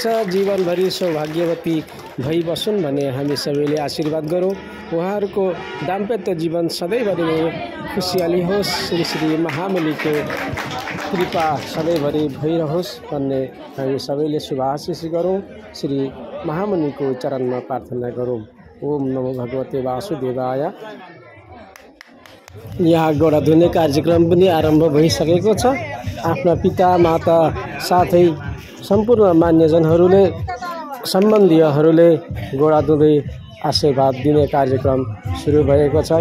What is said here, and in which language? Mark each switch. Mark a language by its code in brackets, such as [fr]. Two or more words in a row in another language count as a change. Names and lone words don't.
[ne] जीवनभरि सौभाग्यवती भई बसुन् भन्ने हामी सबैले आशीर्वाद गरौँ। उहाँहरूको दाम्पत्य जीवन सधैँभरि नै खुसियाली होस्, श्री श्री महामुनिको कृपा सधैँभरि भइरहोस् भन्ने हामी सबैले शुभाशिष गरौँ। श्री महामुनिको चरणमा प्रार्थना गरौँ। [sa] ओम नमो भगवते वासुदेवाय। [ne] यहाँ गोडा धुने कार्यक्रम पनि आरम्भ भइसकेको छ। आफ्ना पिता माता साथै सम्पूर्ण मान्यजनहरूले सम्बन्धीयहरूले गोडा धुँदै आशीर्वाद दिने कार्यक्रम सुरु भएको छ।